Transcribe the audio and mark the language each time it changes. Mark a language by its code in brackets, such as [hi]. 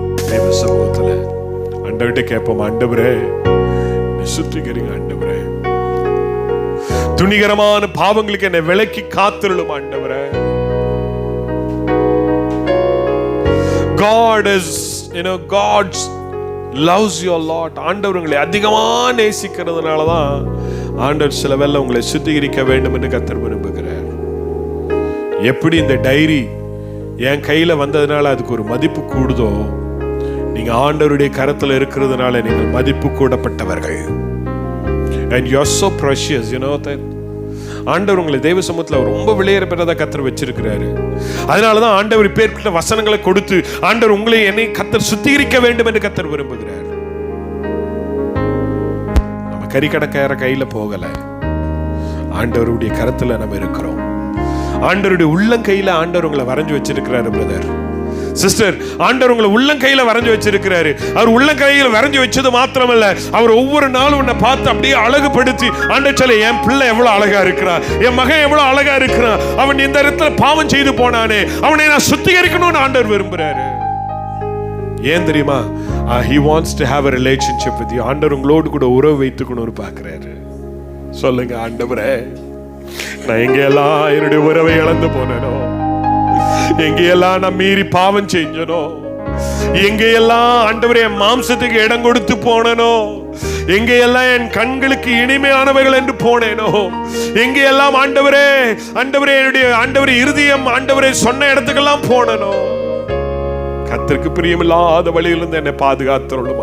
[ta] தேவ சமூகத்துல ஆண்டவர்கிட்ட கேட்போம், ஆண்டவரே சுத்திகரிங்க. ஆண்டவரே, துணிகரமான பாவங்களுக்கு என்னை விலக்கி காத்திருளும். ஆண்டவரே, [en] God is, God loves you a lot. [ta] ஆண்டவர் உங்களை அதிகமா நேசிக்கிறதுனால தான் ஆண்டவர் சில வேளை உங்களை சுத்திகரிக்க வேண்டும் என்று கர்த்தர் விரும்புகிறார். எப்படி இந்த டைரி என் கையில வந்ததுனால அதுக்கு ஒரு மதிப்பு கூடுதோ, நீங்க ஆண்டவருடைய கரத்துல இருக்கிறதுனால நீங்கள் மதிப்பு கூடப்பட்டவர்கள். [en] And you are so precious, you know that. [ta] ஆண்டவர் உங்களை தெய்வ சமூகத்துல ரொம்ப விலையேற பெற்றதா கர்த்தர் வச்சிருக்கிறாரு. அதனாலதான் ஆண்டவர் இப்பேற்பட்ட வசனங்களை கொடுத்து ஆண்டவர் உங்களை என்னை கர்த்தர் சுத்திகரிக்க வேண்டும் என்று கர்த்தர் விரும்புகிறார். நம்ம கறிக்கடைக்கார கையில போகல, ஆண்டவருடைய கரத்துல நம்ம இருக்கிறோம். ஆண்டவருடைய உள்ளங்கையில ஆண்டவர் உங்களை வரைஞ்சு வச்சிருக்கிறாரு பிரதர் சிஸ்டர். ஆண்டவர் உங்களை உள்ளங்கையில வரைஞ்சு வச்சிருக்கிறாரு. அவர் உள்ளங்கையில வரைஞ்சு வச்சது மாத்திரமல்ல, அவர் ஒவ்வொரு நாளும் உன்னை பார்த்து அப்படியே அழகுபடுத்தி ஆண்டவர் சொல்ல, என் பிள்ளை எவ்வளவு அழகா இருக்கிறான், என் மகன் எவ்வளவு அழகா இருக்கிறான், அவன் இந்த இடத்துல பாவம் செய்து போனானே, அவனை நான் சுத்திகரிக்கணும்னு ஆண்டவர் விரும்புறாரு. ஏன் தெரியுமா? [en] he wants to have a relationship with you. [ta] ஆண்டவர் உங்களோடு கூட உறவு வைத்துக்கணும்னு பார்க்கிறாரு. சொல்லுங்க, ஆண்டவரே, நான் எங்கெல்லாம் என்னுடைய உறவை இழந்து போனேனோ, எங்கெல்லாம் நான் மீறி பாவம் செஞ்சனோ, எங்கெல்லாம் ஆண்டவரே என் மாம்சத்துக்கு இடம் கொடுத்து போனனோ, எங்கெல்லாம் என் கண்களுக்கு இனிமையானவர்கள் என்று போனேனோ, எங்கெல்லாம் ஆண்டவரே ஆண்டவரே என்னுடைய ஆண்டவரே இருதயம் ஆண்டவரே சொன்ன இடத்துக்கெல்லாம் போனனோ, கர்த்தருக்கு பிரியமில்லாத வழியிலிருந்து என்னை பாதுகாத்துள்ளும்.